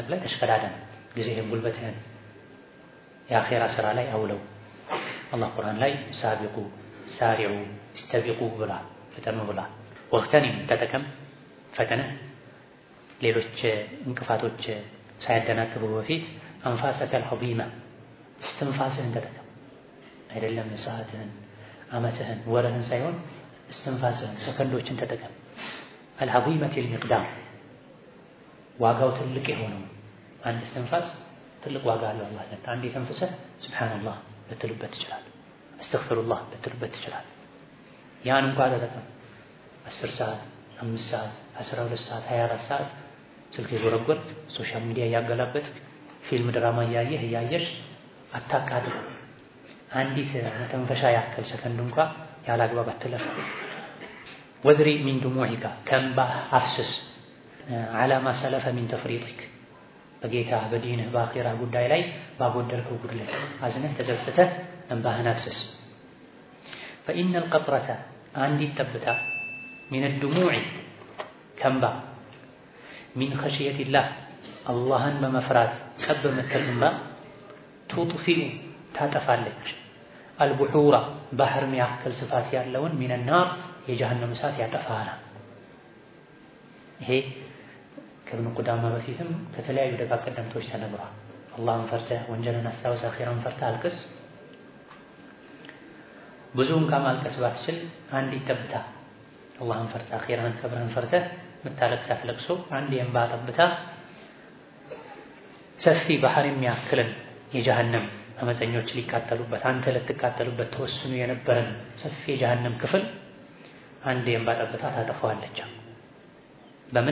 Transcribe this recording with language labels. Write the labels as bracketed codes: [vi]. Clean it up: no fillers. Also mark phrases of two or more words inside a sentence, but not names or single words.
[am] ላይ ተሽቀዳደም። ጊዜህን ጉልበትህን የአኼራ ስራ ላይ አውለው። አላህ ቁርአን ላይ [ar] سابقوا سارعوا استبقوا [am] ብሏል፣ ፍጠኑ ብሏል። ወቅተኒም ተጠቀም ፈጥነህ ሌሎች እንቅፋቶች ሳያደናቅቡ በፊት [ar] أنفاسك العظيمة [am] እስትንፋስህን ተጠቀም። አይደለም ሰዓትህን፣ ዓመትህን፣ ወርህን ሳይሆን እስትንፋስህን ሰከንዶችን ተጠቀም። [ar] العظيمة المقدار [am] ዋጋው ትልቅ የሆነው አንድ እስትንፋስ ትልቅ ዋጋ አለው አላህ ዘንድ። አንዴ ተንፍሰህ ሱብሃንአላህ ልትልበት ትችላለህ፣ አስተግፊሩላህ ልትልበት ትችላለህ። ያን እንኳን ተጠቀም 10 ሰዓት 5 ሰዓት 12 ሰዓት 24 ሰዓት ስልክ የጎረጎርክ [en] social media [am] እያገላበጥክ ፊልም ድራማ እያየሽ አታቃጥል። አንዲት መተንፈሻ ያክል ሰከንድ እንኳን ያላግባብ አትለፍ። [ar] وأذر من دموعك [am] ከእንባህ አፍስስ [ar] على ما سلف من تفريطك [am] በጌታ በዲንህ በአኺራ ጉዳይ ላይ ባጎደልከው ጉድለት አዝነህ ተጸጽተህ እንባህን አፍስስ። [ar] فإن القطرة [am] አንዲት ጠብታ [ar] من الدموع [am] ከእንባ [ar] من خشية الله [am] አላህን በመፍራት ጠብ የምትል እንባ تطفئ ታጠፋለች البحور ባህር የሚያክል ስፋት ያለውን [ar] من النار [am] የጀሃነም እሳት ያጠፋል። ይሄ ከብኑ ቁዳማ በፊትም ከተለያዩ ደጋግ ቀደምቶች ተነግሯል። አላህን ፈርተህ ወንጀልን አስታውሰህ አኺራን ፈርተህ አልቅስ። ብዙውን ከማልቀስ ባትችል አንዲት ጠብታ አላህን ፈርተህ አኺራን ከብረን ፈርተህ የምታለቅሳት ለቅሶ አንድ የእንባ ጠብታ ሰፊ ባህር የሚያክልን የጀሃነም አመፀኞች ሊቃጠሉበት አንተ ልትቃጠሉበት ተወስኖ የነበረን ሰፊ የጀሃነም ክፍል አንድ የእንባ ጠብታ ታጠፋዋለች። በምን?